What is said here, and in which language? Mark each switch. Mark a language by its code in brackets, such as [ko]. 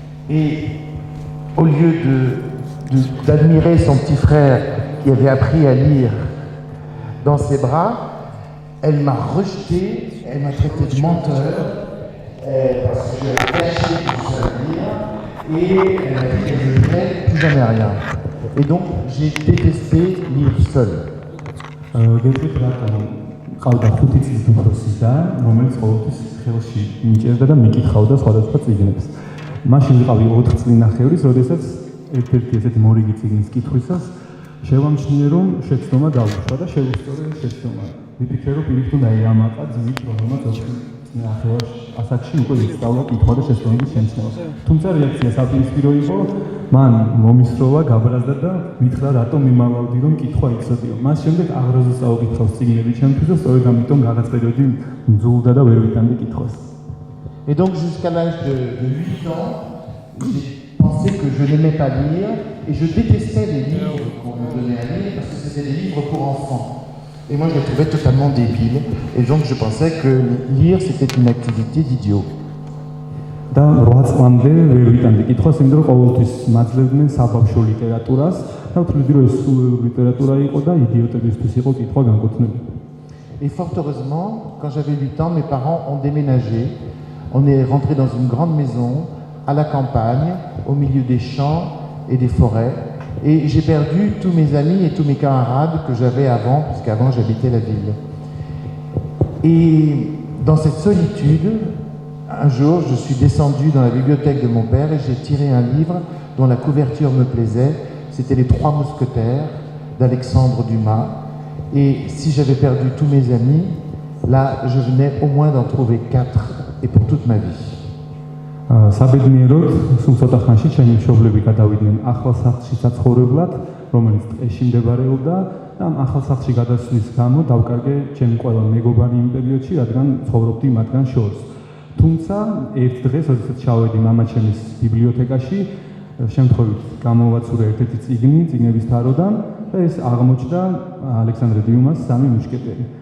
[fr] Et au lieu d'admirer son petit frère qui avait appris à lire dans ses bras, elle m'a rejeté, elle m'a traité de menteur, parce que je l'ai caché tout ça à lire, et elle m'a dit qu'elle ne ferait plus jamais rien. Et donc j'ai détesté lire seul. [ka] ყავდა 5 წლის უფროსი და რომელიც ყოველთვის ხელში მიჭერდა და მიკითხავდა სხვადასხვა წიგნებს. მაშინ ვიყავი 4 წლინახევრის, როდესაც ერთ-ერთი ესეთი მორიგი წიგნის კითხვისას შევამჩნიე, რომ შეცდომა დავუშვა და შევუსწორე შეცდომა. ვიფიქრე, რომ პირიქით უნდა ეამაყა ძმით, რომელმაც 4 წლინახევრის ასაკში უკვე ისწავლა კითხვა და შეცდომების შემცნევა. თუმცა რეაქცია საპირისპირო იყო, მან მომისროლა, გაბრაზდა და მითხრა, რატომ მიმალავდი, რომ კითხვა იცოდიო. მას შემდეგ აღრაზოს წაუკითხავს წიგნები ჩემთვის და სწორედ ამიტომ რაღაც პერიოდი მძულდა და ვერ ვიტანდი კითხვას. [fr] Et donc jusqu'à l'âge de 8 ans, j'ai pensé que je n'aimais pas lire et je détestais les livres qu'on me donnait à lire parce que c'était des livres pour enfants. Et moi je les trouvais totalement débiles et donc je pensais que lire c'était une activité d'idiot. [ka] და 8 წლამდე ვერ ვიტანდი კითხვას, იმიტომ რომ ყოველთვის მაძლევდნენ საბავშვო ლიტერატურას და ვთვლიდი, რომ ეს ლიტერატურა იყო და იდიოტებისთვის იყო კითხვა განკუთვნილი. [fr] Et fort heureusement, quand j'avais 8 ans, mes parents ont déménagé. On est rentré dans une grande maison, à la campagne, au milieu des champs et des forêts. Et j'ai perdu tous mes amis et tous mes camarades que j'avais avant, puisqu'avant j'habitais la ville. Et dans cette solitude, un jour, je suis descendu dans la bibliothèque de mon père et j'ai tiré un livre dont la couverture me plaisait. C'était Les Trois Mousquetaires d'Alexandre Dumas. Et si j'avais perdu tous mes amis, là, je venais au moins d'en trouver 4 et pour toute ma vie. [ka] საბედნიეროდ, სულ ცოტა ხანში ჩემი მშობლები გადავიდნენ ახალ სახლში საცხოვრებლად, რომელიც ტყეში მდებარეობდა და ამ ახალ სახლში გადასვლის გამო დავკარგე ჩემი ყველა მეგობარი იმ პერიოდში, რადგან ცხოვრობდი მათგან შორს. თუმცა ერთ დღეს, როდესაც ჩავედი მამაჩემის ბიბლიოთეკაში, შემთხვევით გამოვაცურე ერთ-ერთი წიგნების თაროდან და ეს აღმოჩნდა ალექსანდრე დიუმას სამი მუშკეტერი.